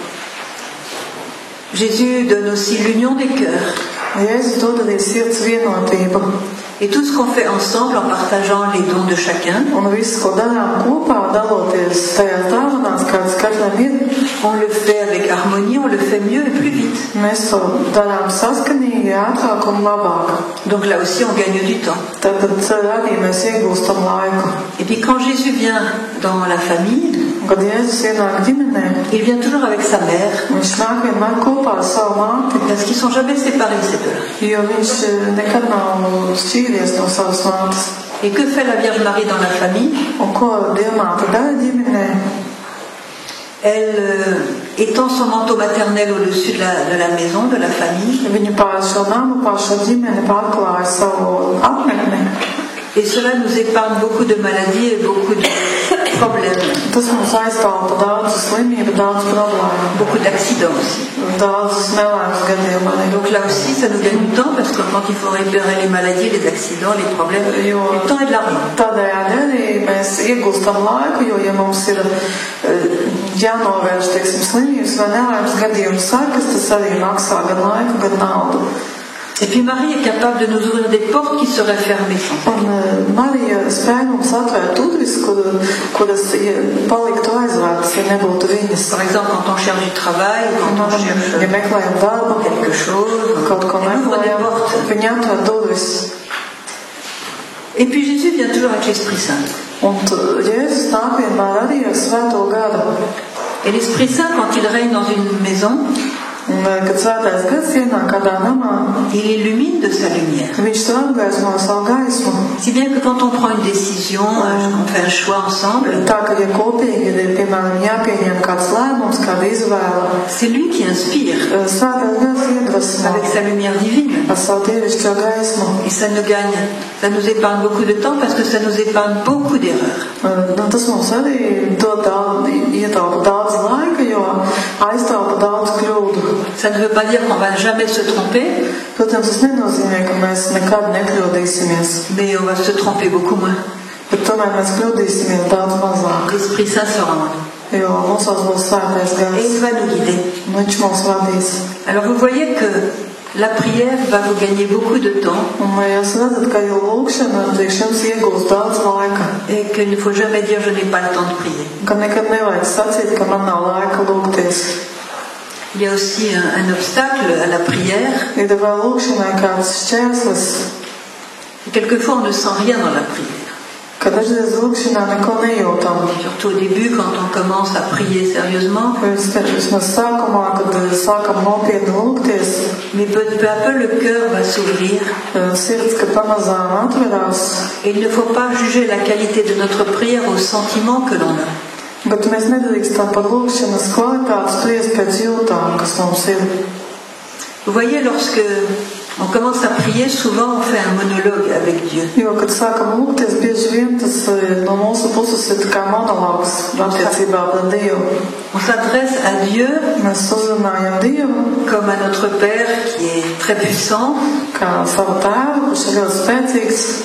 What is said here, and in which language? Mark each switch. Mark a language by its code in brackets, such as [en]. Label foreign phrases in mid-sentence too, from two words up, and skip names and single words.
[fr] Jésus donne aussi l'union des cœurs. [lv] Jēzus dod arī sirds vienotību. [fr] Et tout ce qu'on fait ensemble en partageant les dons de chacun, [lv] Un viss, ko darām kopā, daloties tajās dāvanās, kādas katram ir, [fr] on le fait avec harmonie, on le fait mieux et plus vite. [lv] mēs to darām saskanīgi, ātrāk un labāk. [fr] Donc là aussi, on gagne du temps. [lv] Tad arī mēs iegūstam laiku. [fr] Et puis quand Jésus vient dans la famille, [lv] Un kad Jēzus ienāk ģimenē, [fr] il vient toujours avec sa mère, [lv] viņš nāk vienmēr kopā ar savu māti, [fr] parce qu'ils ne sont jamais séparés, ces deux-là. [lv] jo viņš nekad nav šķīries no savas mātes. [fr] Et que fait la Vierge Marie dans la famille? [lv] Un ko Dievmāte dara ģimenē? [fr] Elle étend son manteau maternel au-dessus de la maison, de la famille. [lv] Viņa pār šo namu, pār šo ģimeni pārklāja savu apmetni. [fr] Et cela nous épargne beaucoup de maladies et beaucoup de problèmes, [lv] Tas mums aiztaupa daudz slimību, daudz problēmu, [fr] beaucoup d'accidents aussi. [lv] daudz nelaimes gadījumu arī. [fr] Donc là aussi, ça nous gagne du temps parce que quand il faut réparer les maladies, les accidents, les problèmes, du temps et de l'argent. [lv] Tādējādi arī mēs iegūstam laiku, jo, ja mums ir jānovērš, teiksim, slimības vai nelaimes gadījumu sakas, tas arī maksā gan laiku, gan naudu. [fr] Et puis Marie est capable de nous ouvrir des portes qui seraient fermées sans. [lv] Un Marija spēja mums atvērt durvis, kuras paliktu aizvērtas, ja nebūtu viņas. [fr] Par exemple, quand on cherche du travail, quand on cherche [lv] Ja meklējam darbu, [fr] quelque chose, [lv] kaut ko [fr] elle ouvre des [lv] meklējam, [fr] portes. [lv] viņa atver durvis. [fr] Et puis Jésus vient toujours avec l'Esprit Saint. [lv] Un Jēzus nāk vienmēr arī ar svēto garu. [fr] Et l'Esprit Saint, quand il règne dans une maison, [lv] Un, kad svētais gars ienāk kādā namā, [fr] il illumine de sa lumière. [lv] viņš tur apgaismo savu gaismu. [fr] Si bien que quand on prend une décision, on fait un choix ensemble, [lv] Tā, ka ja kopīgi ir, piemēram, jāpieņem kāds lēmums, kāda izvēle, [fr] c'est lui qui inspire [lv] svētais gars iedvesmo [fr] avec sa lumière divine. [lv] ar savu dievišķo gaismu. [fr] Et ça nous épargne beaucoup de temps parce que ça nous épargne beaucoup d'erreurs. [lv] Tas mums arī dod ietaupa daudz laika, jo aiztaupa daudz kļūdu. [fr] Ça ne veut pas dire qu'on va jamais se tromper, [lv] Protams, tas nenozīmē, ka mēs nekad nekļūdīsimies, [fr] mais on va se tromper beaucoup moins. [lv] bet tomēr mēs kļūdīsimies daudz mazāk, [fr] L'Esprit Saint sera en nous. [lv] jo mūsos būs svētais [fr] Et [lv] gars, [fr] il va nous guider. [lv] un viņš mūs vadīs. [fr] Alors vous voyez que la prière va vous gagner beaucoup de temps [lv] Un jūs redzat, ka jau lūkšana priekš jums iegūst daudz laika, [fr] et qu'il ne faut jamais dire je n'ai pas le temps de prier. [lv] ka nekad nevajag sacīt, ka man nav laika lūgties. [fr] Il y a aussi un obstacle à la prière. [lv] Ir vēl lūkšanai kāds šķērslis, [fr] Quelquefois on ne sent rien dans la prière. [lv] ka dažreiz lūkšanā neko nejūtam. [fr] Surtout au début quand on commence à prier sérieusement. [lv] Vismaz sākumā, kad sākam nopietni lūgties, [fr] Mais peu à peu le cœur va s'ouvrir. [lv] sirds, ka pamazām atverās. [fr] Et il ne faut pas juger la qualité de notre prière au sentiment que l'on a. [lv] Bet mēs nedrīkstam par lūkšanas kvalitāti spriest pēc jūtām, kas mums ir. [fr] Vous voyez, lorsque on commence à prier, souvent on fait un monologue avec Dieu. [lv] Jo, kad sākam lūgties, bieži vien tas no mūsu puses ir kā monologs attiecībā pret Dievu. [fr] On s'adresse à Dieu [lv] Mēs uzrunājam Dievu [fr] comme à notre Père qui est très puissant, [lv] kā savu tēvu, kurš ir ļoti spēcīgs,